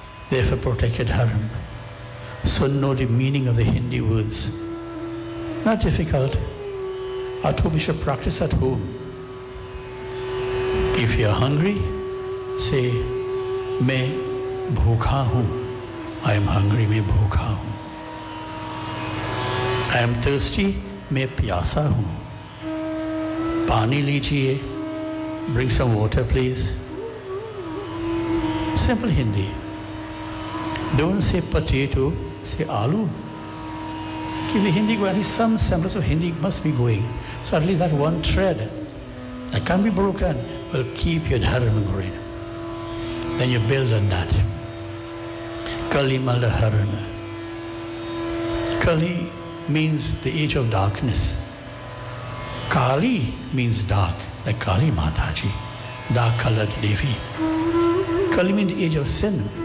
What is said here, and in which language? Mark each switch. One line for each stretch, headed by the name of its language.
English: Therefore protect your Dharam. So know the meaning of the Hindi words. Not difficult. At home you should practice at home. If you are hungry, say, may
Hindi: भूखा हूँ।
English: I am hungry
Hindi: मैं भूखा हूँ।
English: I am thirsty
Hindi: मैं प्यासा हूँ। पानी लीजिए।
English: Bring some water please. Simple Hindi. Don't say potato say aloo. क्योंकि हिंदी को some sentence of Hindi must be going so at least that one thread that can be broken will keep your dharma going then you build on that. Kali Malaharana. Kali means the age of darkness. Kali means dark, like Kali Mataji, dark colored Devi. Kali means the age of sin.